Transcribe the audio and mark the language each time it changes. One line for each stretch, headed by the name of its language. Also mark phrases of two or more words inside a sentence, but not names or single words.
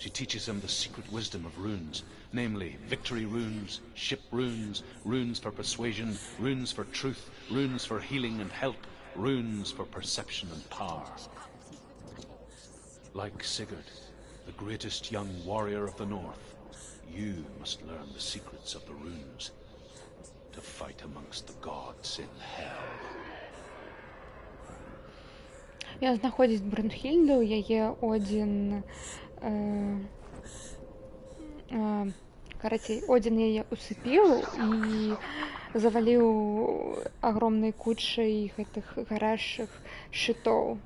English: She teaches him the secret wisdom of runes, namely victory runes, ship runes, runes for persuasion, runes for truth, runes for healing and help, runes for perception and power. Like Sigurd, the greatest young warrior of the North, you must learn the secrets of the runes to fight amongst the gods in hell.
Belarusian: Ён знаходзіць Брунхільду, яе Одзін... Карацей, Одзін яе усыпіў і заваліў агромнай кучай гэтых гарачых шчытоў.